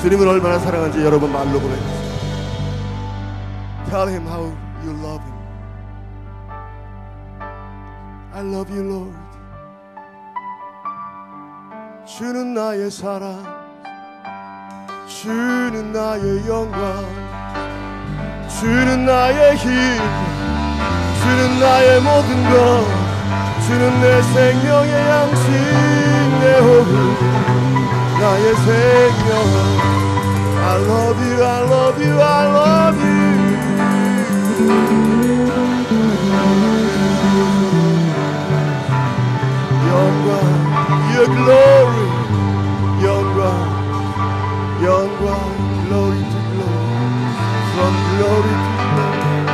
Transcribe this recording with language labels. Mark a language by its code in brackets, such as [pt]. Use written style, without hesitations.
[ko] 주님을 얼마나 사랑하는지 여러분 말로 보내주세요. [en] Tell him how you love him. I love you, Lord. [ko] 주는 나의 사랑, 주는 나의 영광, 주는 나의 힘, 주는 나의 모든 것, 주는 내 생명의 양식, 내 호흡, 나의 생명. [en] I love you, I love you, I love you. [ko] 영광, [en] your glory, 영광, 영광, glory to glory, from glory to glory.